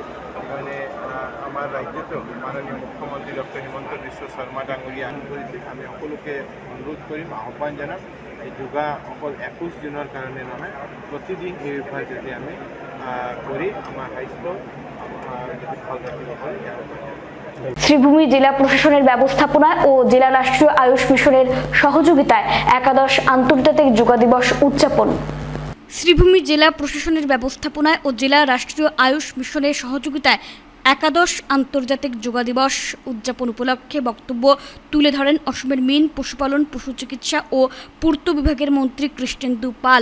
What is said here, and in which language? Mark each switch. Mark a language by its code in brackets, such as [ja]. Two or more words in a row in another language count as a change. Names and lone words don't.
[as] সেইকাৰণে আমাৰ ৰাজ্যতো মাননীয় মুখ্যমন্ত্ৰী ডক্টৰ হিমন্ত বিশ্ব শৰ্মা ডাঙৰীয়া আহ্বান কৰিছে। আমি সকলোকে অনুৰোধ কৰিম, আহ্বান জনাম, এই যোগা অকল 21 দিনৰ কাৰণে নহয়, প্ৰতিদিন এই অভ্যাস যদি আমি কৰি আমাৰ স্বাস্থ্য ভাল ৰাখিব পাৰোঁ। [bn] শ্রীভূমি জেলা প্রশাসনের ব্যবস্থাপনায় ও জেলা রাষ্ট্রীয় আয়ুষ মিশনের সহযোগিতায় একাদশ আন্তর্জাতিক যোগা দিবস উদযাপন। শ্রীভূমি জেলা প্রশাসনের ব্যবস্থাপনায় ও জেলা রাষ্ট্রীয় আয়ুষ মিশনের সহযোগিতায় একাদশ আন্তর্জাতিক যোগা দিবস উদযাপন উপলক্ষে বক্তব্য তুলে ধরেন অসমের মিন, পশুপালন, পশু চিকিৎসা ও পূর্ত বিভাগের মন্ত্রী কৃষ্ণেন্দু পাল।